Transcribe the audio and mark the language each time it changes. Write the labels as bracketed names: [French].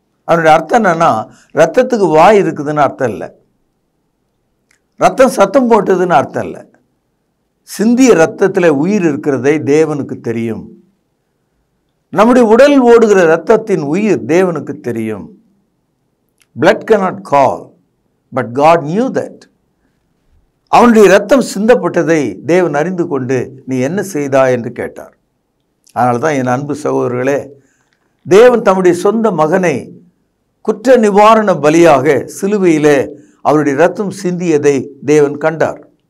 [Tamil] அதனுடைய அர்த்தம் என்னன்னா, ரத்தத்துக்கு வாய் இருக்குதுன்னு அர்த்தம் இல்லை, ரத்தம் சத்தம் போட்டதுன்னு அர்த்தம் இல்லை. சிந்திய இரத்தத்தில் உயிர் இருக்கிறதை தேவனுக்கு தெரியும். நம்முடைய உடல் ஓடுகிற இரத்தத்தின் உயிர் தேவனுக்கு தெரியும். [English] blood cannot call, but God knew that. [Tamil] அவனுடைய இரத்தம் சிந்தப்பட்டதை தேவன் அறிந்து கொண்டு, நீ என்ன செய்தாய் என்று கேட்டார். அதனால தான் என் அன்பு சகோதரர்களே, தேவன் தம்முடைய சொந்த மகனை குற்ற நிவாரண பலியாக சிலுவையிலே அவருடைய இரத்தம் சிந்தியதை தேவன் கண்டார்.